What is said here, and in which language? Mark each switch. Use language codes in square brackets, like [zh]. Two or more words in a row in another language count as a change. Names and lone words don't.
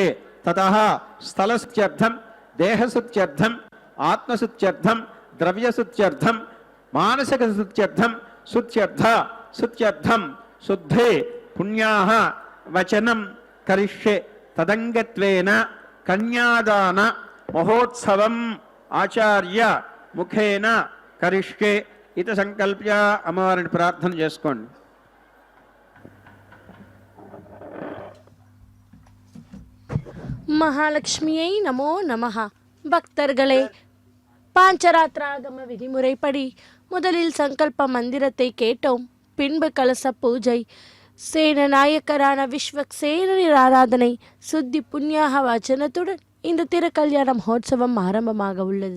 [sa] తతః స్థలశుద్ధ్యర్థం దేహశుద్ధ్యర్థం ఆత్మశుద్ధ్యర్థం ద్రవ్యశుద్ధ్యర్థం మానసికశుద్ధ్యర్థం శుద్ధ్యర్థం శుద్ధే పుణ్యాః వచనం కరిష్యే. తదంగత్వేన కన్యాదాన మహోత్సవం ఆచార్య ముఖేన కరిష్యే. ఇత సంకల్ప్య [te] అమ్మవారిని ప్రార్థన చేసుకోండి. [ta] மகாலட்சுமியை [sa] நமோ நமஹ. [ta] பக்தர்களே, பாஞ்சராத்திராகம விதிமுறைப்படி முதலில் சங்கல்ப மந்திரத்தை கேட்டோம். பின்பு கலச பூஜை, சேனநாயக்கரான விஸ்வக்சேனரின் ஆராதனை, சுத்தி புண்ணியாக வச்சனத்துடன் இந்த திருக்கல்யாண மகோத்சவம் ஆரம்பமாக உள்ளது.